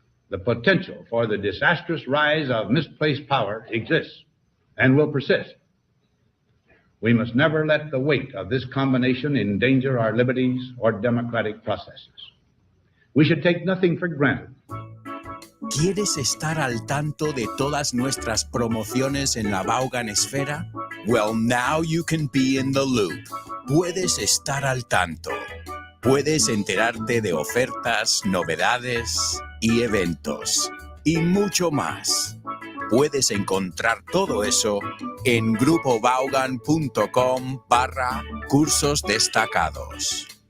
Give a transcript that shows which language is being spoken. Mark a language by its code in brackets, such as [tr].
[en] The potential for the disastrous rise of misplaced power exists and will persist. We must never let the weight of this combination endanger our liberties or democratic processes. We should take nothing for granted. [es] ¿Quieres estar al tanto de todas nuestras promociones en la Vaughan Esfera? [en] Well, now you can be in the loop. [es] Puedes estar al tanto. Puedes enterarte de ofertas, novedades y eventos. Y mucho más. Puedes encontrar todo eso en grupovaughan.com/cursos destacados.